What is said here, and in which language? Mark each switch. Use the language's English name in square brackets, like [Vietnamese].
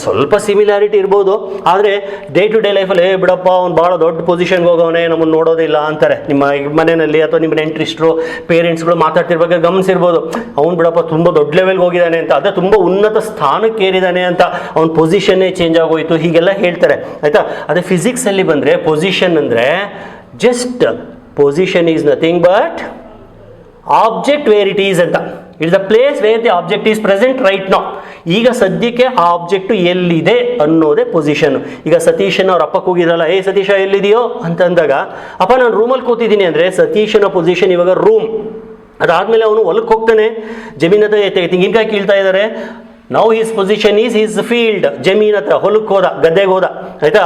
[Kannada] ಸ್ವಲ್ಪ ಸಿಮಿಲಾರಿಟಿ ಇರ್ಬೋದು, ಆದರೆ ಡೇ ಟು ಡೇ ಲೈಫಲ್ಲಿ ಬಿಡಪ್ಪ ಅವ್ನು ಭಾಳ ದೊಡ್ಡ ಪೊಸಿಷನ್ಗೆ ಹೋಗೋವನೇ, ನಮ್ಮನ್ನು ನೋಡೋದಿಲ್ಲ ಅಂತಾರೆ. ನಿಮ್ಮ ಮನೆಯಲ್ಲಿ ಅಥವಾ ನಿಮ್ಮ ನೆಂಟ್ರಿಸ್ಟ್ರು, ಪೇರೆಂಟ್ಸ್ಗಳು ಮಾತಾಡ್ತಿರ್ಬೇಕಾದ್ರೆ ಗಮನಿಸಿರ್ಬೋದು, ಅವ್ನು ಬಿಡಪ್ಪ ತುಂಬ ದೊಡ್ಡ ಲೆವೆಲ್ಗೆ ಹೋಗಿದ್ದಾನೆ ಅಂತ, ಅದೇ ತುಂಬ ಉನ್ನತ ಸ್ಥಾನಕ್ಕೆ ಏರಿದ್ದಾನೆ ಅಂತ, ಅವ್ನ ಪೊಸಿಷನ್ನೇ ಚೇಂಜ್ ಆಗೋಯ್ತು, ಹೀಗೆಲ್ಲ ಹೇಳ್ತಾರೆ. ಆಯಿತಾ? ಅದೇ ಫಿಸಿಕ್ಸಲ್ಲಿ ಬಂದರೆ ಪೊಸಿಷನ್ ಅಂದರೆ [English] just position is nothing but object where it is ಅಂತ. It is the place where the object is present right now. [Kannada] ಈಗ ಸದ್ಯಕ್ಕೆ ಆ ಆಬ್ಜೆಕ್ಟು ಎಲ್ಲಿದೆ ಅನ್ನೋದೇ ಪೊಸಿಷನ್. ಈಗ ಸತೀಶನ ಅವ್ರ ಅಪ್ಪ ಕೂಗಿದ್ರಲ್ಲ, ಏ ಸತೀಶ ಎಲ್ಲಿದೆಯೋ ಅಂತಂದಾಗ, ಅಪ್ಪ ನಾನು ರೂಮಲ್ಲಿ ಕೂತಿದ್ದೀನಿ ಅಂದರೆ ಸತೀಶನ ಪೊಸಿಷನ್ ಇವಾಗ ರೂಮ್. ಅದಾದಮೇಲೆ ಅವನು ಹೊಲಕ್ಕೆ ಹೋಗ್ತಾನೆ, ಜಮೀನ್ ಹತ್ರ ತೆಂಗಿನಕಾಯಿ ಕೀಳ್ತಾ ಇದ್ದಾರೆ, [English] now his position is his field, [Kannada] ಜಮೀನ್ ಹತ್ರ ಹೊಲಕ್ಕೆ ಹೋದ, ಗದ್ದೆಗೆ ಹೋದ. ಆಯಿತಾ?